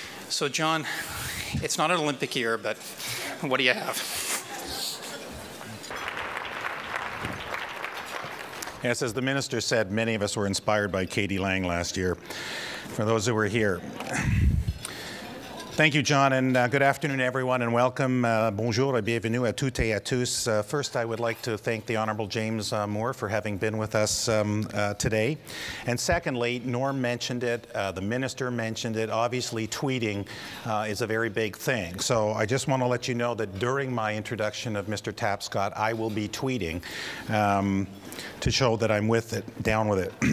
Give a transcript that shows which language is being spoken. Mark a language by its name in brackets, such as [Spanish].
[English] So John, it's not an Olympic year, but what do you have? Yes, as the minister said, many of us were inspired by Katie Lang last year. For those who were here. Thank you, John, and good afternoon, everyone, and welcome. [French] Bonjour et bienvenue à toutes et à tous. [English] First, I would like to thank the Honourable James Moore for having been with us today. And secondly, Norm mentioned it, the minister mentioned it. Obviously, tweeting is a very big thing. So I just want to let you know that during my introduction of Mr. Tapscott, I will be tweeting to show that I'm with it, down with it.